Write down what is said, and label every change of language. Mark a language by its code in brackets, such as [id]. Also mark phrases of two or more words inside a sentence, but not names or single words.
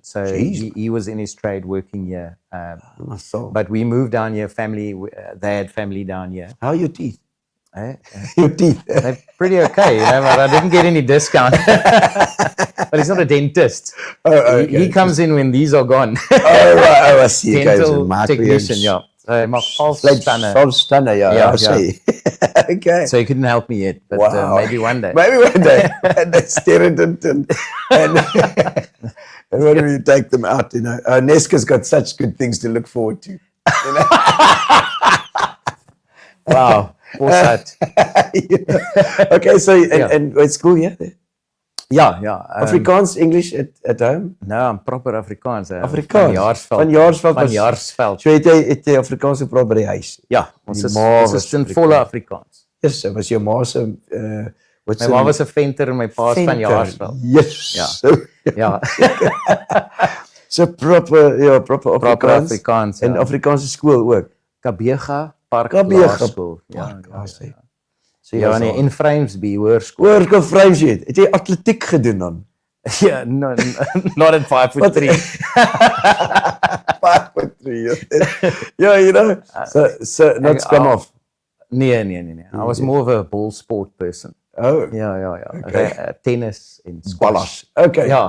[en] So he was in his trade working here. But we moved down here, they had family down here. How are your teeth? Your teeth? They're pretty okay, you know, but I didn't get any discount. But he's not a dentist. He comes in when these are gone. I see. Dental technician, yeah. [af] So hy maak [en] false stunner, yeah. I see. Okay. So he couldn't help me yet, but maybe one day. Maybe one day. And they stare at it and when you take them out, you know. Nesca's got such good things to look forward to. You know? Wow. What's that? Okay, so and at school, yeah? Yeah. Afrikaans, English at home? No, I'm proper Afrikaans. Afrikaans? Van Jaarsveld. [af] So het jy Afrikaans gepraat by die huis? Ja, ons is in volle Afrikaans. Yes, so was jou ma se... my ma was 'n venter en my pa is van Jaarsveld. Yes. Ja. So proper Afrikaans. En Afrikaanse skool ook? Kabega Park Laerskool. Ja. Ja, nee, in Vryheidsby Hoërskool. Hoërskool Vryheidsby. Het jy atletiek gedoen dan? Ja, [en] no, not at 5'3". 5'3". Yeah, you know. So not scrum off. Nee. I was more of a ball sport person. Oh. Yeah. Okay. Tennis and squash. Okay. Yeah.